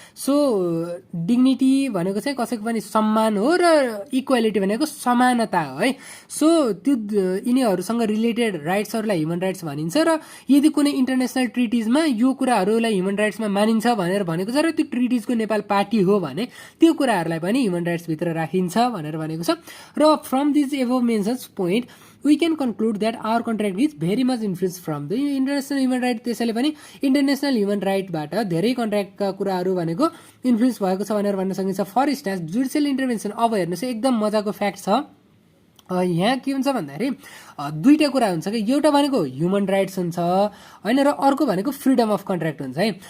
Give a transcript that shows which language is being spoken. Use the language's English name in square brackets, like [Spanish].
[Nepali] So dignity भनेको चाहिँ कसैको पनि सम्मान हो र इक्वालिटी भनेको समानता हो है। सो त्यो यिनीहरूसँग रिलेटेड राइट्सहरूलाई ह्युमन राइट्स भनिन्छ र यदि कुनै इन्टरनेसनल ट्रिटिजमा यो कुराहरूलाई ह्युमन राइट्समा मानिन्छ भनेर भनेको छ र त्यो ट्रिटिजको नेपाल पार्टी हो भने त्यो कुराहरूलाई पनि ह्युमन राइट्सभित्र राखिन्छ भनेर भनेको छ। र [English] From this above mentioned point we can conclude that our contract is very much influenced from the international human right। [Nepali] त्यसैले पनि इन्टरनेसनल ह्युमन राइटबाट धेरै कन्ट्र्याक्टका कुराहरू भनेको इन्फ्लुएन्स भएको छ भनेर भन्न सकिन्छ। फर इन्स्टान्स जुडिसियल इन्टरभेन्सन, अब हेर्नुहोस् एकदम मजाको फ्याक्ट छ यहाँ के हुन्छ भन्दाखेरि दुईटा कुरा हुन्छ कि एउटा भनेको ह्युमन राइट्स हुन्छ होइन र अर्को भनेको फ्रिडम अफ कन्ट्र्याक्ट हुन्छ है।